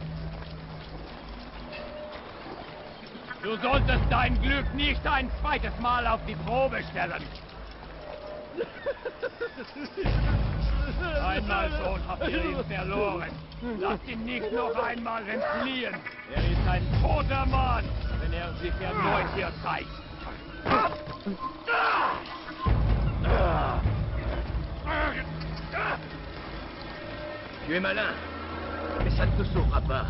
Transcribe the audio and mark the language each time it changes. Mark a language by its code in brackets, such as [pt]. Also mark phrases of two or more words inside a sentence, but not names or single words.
[de] Du solltest dein Glück nicht ein zweites Mal auf die Probe stellen! Einmal schon habt ihr ihn verloren. Lasst ihn nicht noch einmal entfliehen. Er ist ein toter Mann, wenn er sich erneut hier zeigt. [fr] Tu es malin, mais ça ne te sauvera pas.